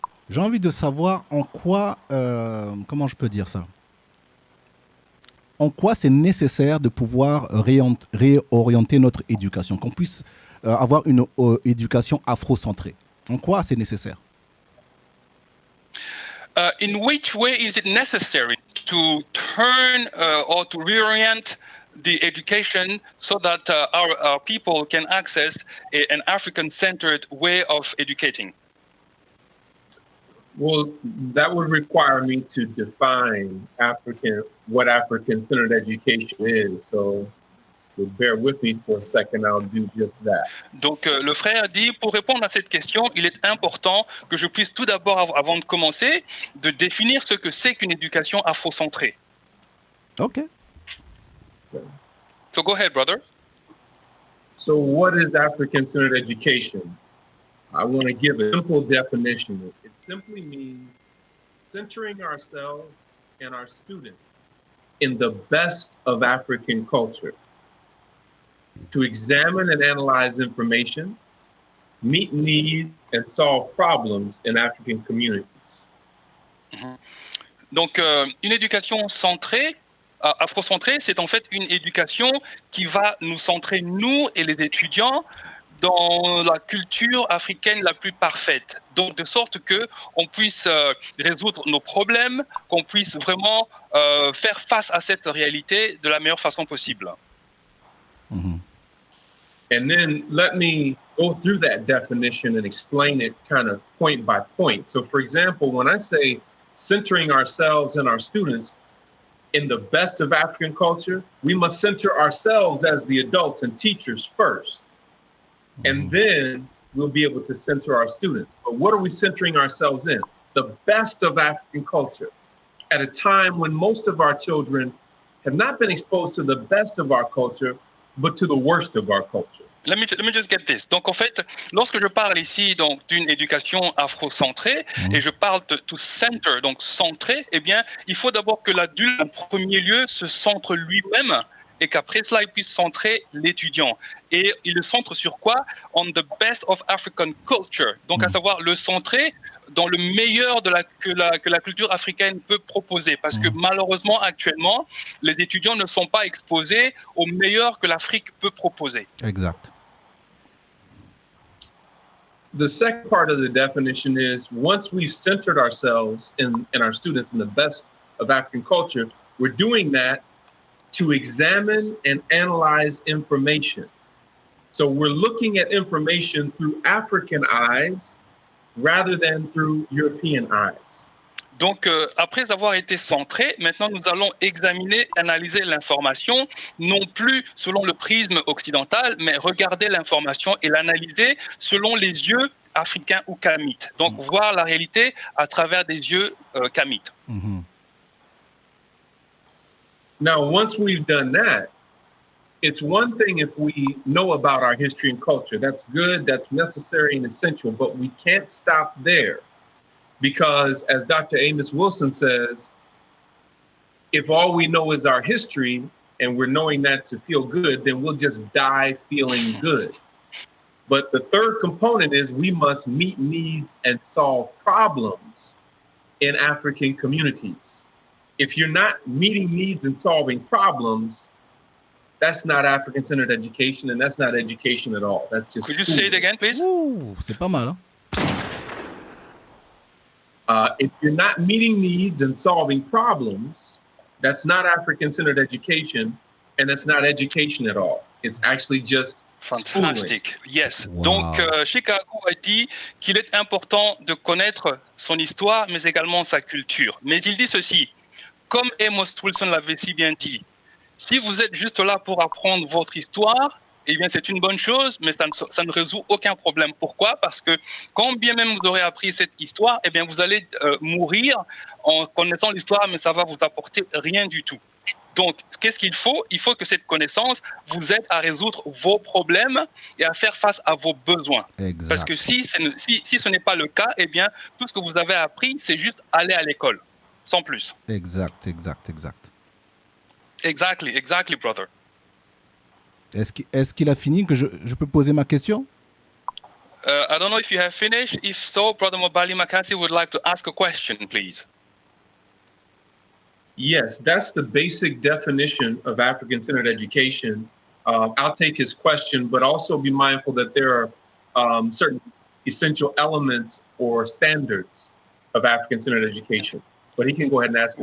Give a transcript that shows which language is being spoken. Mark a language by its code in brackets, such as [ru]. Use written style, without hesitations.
[fr] J'ai envie de savoir en quoi, comment je peux dire ça? En quoi c'est nécessaire de pouvoir réorienter notre éducation, qu'on puisse avoir une éducation afrocentrée. En quoi c'est nécessaire? [en] In which way is it necessary to turn or to reorient the education so that our people can access an African-centered way of educating? Well, that would require me to define what African-centered education is. So bear with me for a second, I'll do just that. [fr] Donc, le frère dit, pour répondre à cette question, il est important que je puisse tout d'abord, avant de commencer, de définir ce que c'est qu'une éducation afrocentrée. OK. [en] So go ahead, brother. So what is African-centered education? I want to give a simple definition. It simply means centering ourselves and our students in the best of African culture, to examine and analyze information, meet needs, and solve problems in African communities. [fr] Donc, une éducation centrée, afrocentrée, c'est en fait une éducation qui va nous centrer, nous et les étudiants, dans la culture africaine la plus parfaite. Donc, de sorte qu'on puisse résoudre nos problèmes, qu'on puisse vraiment faire face à cette réalité de la meilleure façon possible. Mm-hmm. [en] And then let me go through that definition and explain it kind of point by point. So for example, when I say centering ourselves and our students in the best of African culture, we must center ourselves as the adults and teachers first. And then we'll be able to center our students. But what are we centering ourselves in? The best of African culture. At a time when most of our children have not been exposed to the best of our culture, but to the worst of our culture. Let me just get this. [fr] Donc en fait, lorsque je parle ici donc d'une éducation afrocentrée et je parle de [en] to center, [fr] donc centré, eh bien, il faut d'abord que l'adulte en premier lieu se centre lui-même et qu'après cela il puisse centrer l'étudiant. Et il le centre sur quoi? [en] On the best of African culture. [fr] Donc à savoir le centrer dans le meilleur de que la culture africaine peut proposer. Parce que malheureusement, actuellement, les étudiants ne sont pas exposés au meilleur que l'Afrique peut proposer. Exact. [en] The second part of the definition is once we've centered ourselves and our students in the best of African culture, we're doing that to examine and analyze information. So we're looking at information through African eyes rather than through European eyes. Donc, après avoir été centré, maintenant nous allons examiner, analyser l'information, non plus selon le prisme occidental, mais regarder l'information et l'analyser selon les yeux africains ou kamites. Donc, voir la réalité à travers des yeux kamites. Now, once we've done that, it's one thing if we know about our history and culture. That's good, that's necessary and essential, but we can't stop there. Because as Dr. Amos Wilson says, if all we know is our history and we're knowing that to feel good, then we'll just die feeling good. But the third component is we must meet needs and solve problems in African communities. If you're not meeting needs and solving problems, that's not African-centered education, and that's not education at all. That's just Could you say it again, please? [fr] Ouh, c'est pas mal, hein? [en] If you're not meeting needs and solving problems, that's not African-centered education, and that's not education at all. It's actually just Fantastic. schooling. Yes. Wow. [fr] Donc, Chike Akua a dit qu'il est important de connaître son histoire, mais également sa culture. Mais il dit ceci, comme Amos Wilson l'avait si bien dit, si vous êtes juste là pour apprendre votre histoire, eh bien, c'est une bonne chose, mais ça ne résout aucun problème. Pourquoi? Parce que quand bien même vous aurez appris cette histoire, eh bien, vous allez mourir en connaissant l'histoire, mais ça va vous apporter rien du tout. Donc, qu'est-ce qu'il faut? Il faut que cette connaissance vous aide à résoudre vos problèmes et à faire face à vos besoins. Exact. Parce que si ce n'est pas le cas, eh bien, tout ce que vous avez appris, c'est juste aller à l'école, sans plus. Exact. [en] Exactly, brother. [fr] Est-ce qu'il a fini que je peux poser ma question? [en] I don't know if you have finished. If so, Brother MOBALI MAKASI would like to ask a question, please. Yes, that's the basic definition of African-centered education. I'll take his question, but also be mindful that there are certain essential elements or standards of African-centered education. but he can go ahead and ask his